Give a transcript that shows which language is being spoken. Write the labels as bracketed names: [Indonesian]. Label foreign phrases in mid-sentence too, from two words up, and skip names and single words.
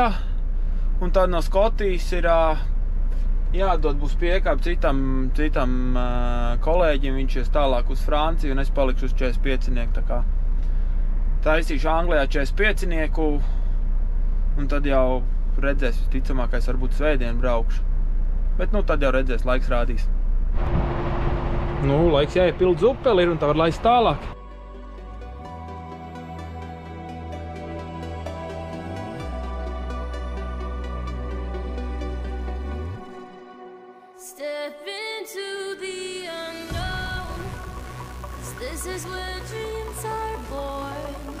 [Latvian] Un tad no Skotijas ir jādod būs piekāp citam kolēģim, viņš ies tālāk uz Franciju un es palikšu uz 45-nieku. Tā kā taisīšu Anglijā 45-nieku un tad jau redzēs, visticamākais varbūt svētdien braukšu. Bet tad jau redzēs, laiks rādīs. Laiks jāiepild zupeli ir un tā var laist tālāk. [English] Step into the unknown. This is where dreams are born.